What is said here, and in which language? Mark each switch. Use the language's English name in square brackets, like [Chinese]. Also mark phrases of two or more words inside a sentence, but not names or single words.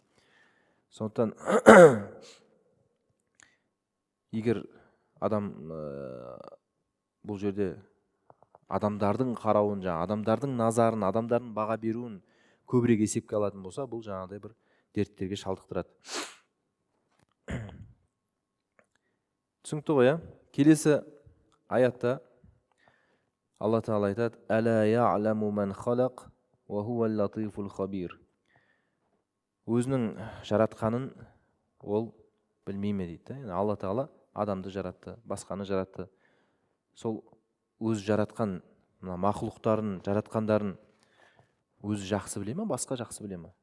[Kazakh] Сондықтан егер адам бұл жерде адамдардың қарауын, адамдардың назарын, адамдардың баға беруін көбірек есепке алатын болса, бұл жаңағыдай бір дерттерге шалдықтырады. Түсінікті ғой, Келесі аятта Алла Тағала айтады: [Arabic] «ألا يعلم من خلق وهو اللطيف الخبير». [Kazakh] Өзінің жаратқанын ол білмей ме дейді. Алла Тағала адамды жаратты, басқаны жаратты. Сол өзі жаратқан мақұлықтарын, жаратқандарын өзі жақсы біле ме, басқа жақсы біле ме?